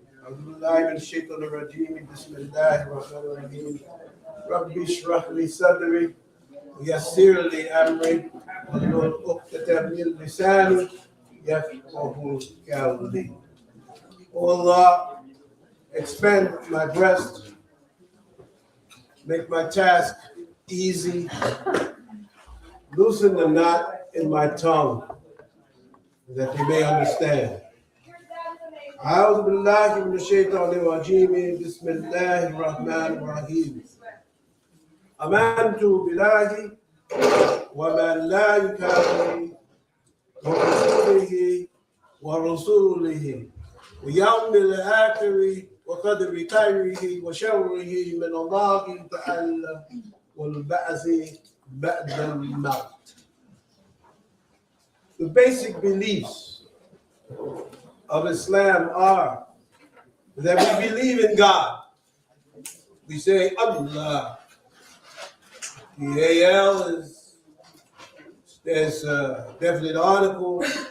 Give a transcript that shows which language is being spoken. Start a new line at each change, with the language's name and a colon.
Arabic: بالله من الشيطان الرجيم بسم الله الرحمن الرحيم ربي اشرح لي صدري ويسر لي أمري واحلل عقدة من لساني يفقهوا قولي.
English: O Allah, expand my breast, make my task easy, loosen the knot in my tongue that they may understand.
Arabic: أعوذ بالله من الشيطان الرجيم بسم الله الرحمن الرحيم آمنت بالله وملائكته وكتبه ورسوله ويوم الآخر وقدر خيره وشره من الله تعالى والبعث بعد الموت.
English: The basic beliefs of Islam are that we believe in God. We say Allah. The AL is there's a definite article.